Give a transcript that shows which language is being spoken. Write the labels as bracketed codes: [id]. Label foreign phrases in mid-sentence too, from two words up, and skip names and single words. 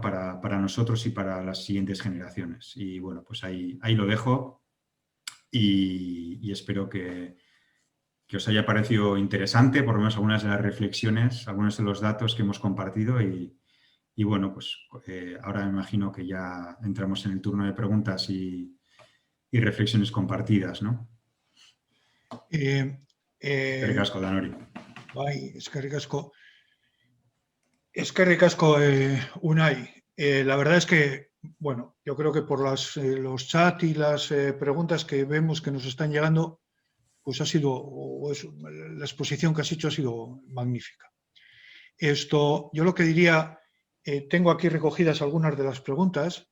[es] para nosotros y para las siguientes generaciones. Y bueno, pues ahí lo dejo y espero que os haya parecido interesante, por lo menos algunas de las reflexiones, algunos de los datos que hemos compartido y bueno, pues ahora me imagino que ya entramos en el turno de preguntas y reflexiones compartidas, ¿no? [eu] Eskerrik asko, Danori. Bai, eskerrik asko. Eskerrik asko, Unai. [es] La verdad es que, bueno, yo creo que por los chats y las preguntas que vemos que nos están llegando, pues la exposición que has hecho ha sido magnífica. Yo lo que diría, tengo aquí recogidas algunas de las preguntas.